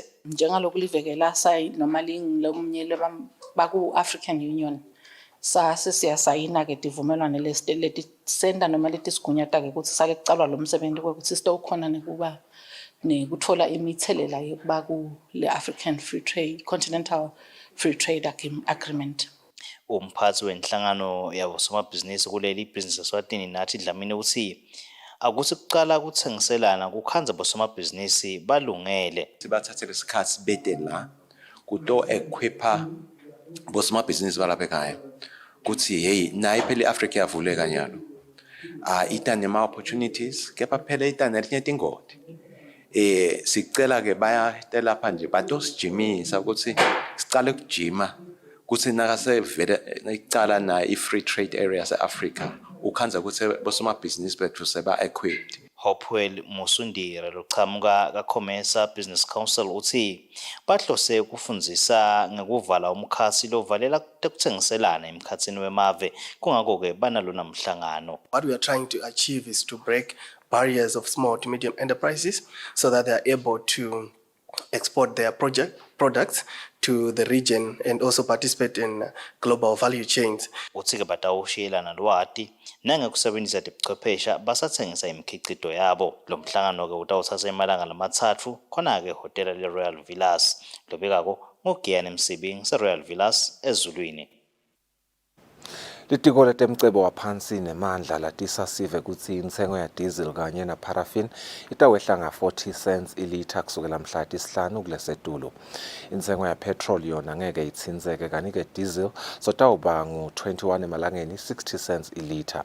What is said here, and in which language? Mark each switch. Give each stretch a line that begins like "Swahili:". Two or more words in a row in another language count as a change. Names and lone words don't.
Swati: Njengaloku liveke la sayini noma lingilomnye baku-African Union siyasayina ke tivumelwano letisenda noma letisigunyata-ke ukuthi sake kucalwa lo msebenzi ukuthi sitawukhona nekuthola imithelela yokuba kule-African Free Trade, Continental Free Trade Agreement. Umphathi wenhlangano yabosomabhizinisi kuleli ibhizinisi Eswatini nathi Dlamini uthi akuthi kuqala ukuthengiselana kukhanza bosomabhizinisi balungele. Sibathathele isikhathi bede la kuto equipha bosomabhizinisi balapha ekhaya kuthi hey nayi phela iAfrica yavuleka nyalo itane ama opportunities kepha phela itane elinye tingoti sicela ke bayatela lapha nje batosijimisa ukuthi sicale ukujima kuthi nakasevele icala na i-free trade area se-Africa ukhanza ukuthi bosomabhizinisi bethu seba equipped. Hopewell Musundire lochamuka kaCommerce Business Council uthi bahlose ukufundzisa ngekuvala umkhasi lovalela tekuthengiselana emkhatsini wemave kungako ke banalo namhlangano.
English: What we are trying to achieve is to break barriers of small to medium enterprises so that they are able to export their products to the region and also participate in global value chains.
Swati: Uthi ke batawushiyelana lwati nangekusebenzisa tibuchwephesha basathengisa imkhicito yabo. Lo mhlangano ke utawuthatha emalanga lama-3 khona ke hotela le-Royal Villas. Lobekako ngoGiyane Msibing se-Royal Villas eZulwini. Litiko letemcebo waphansi nemandla latisa sive kutsi intsengo ya diesel kanye na paraffin itawehla nga 40 cents ilitha kusukela mhla tisihlanu kulesetulu. Intsengo ya petrol yona ngeke itsinzeke kanike diesel sotawuba ngu-21 emalangeni 60 cents ilitha.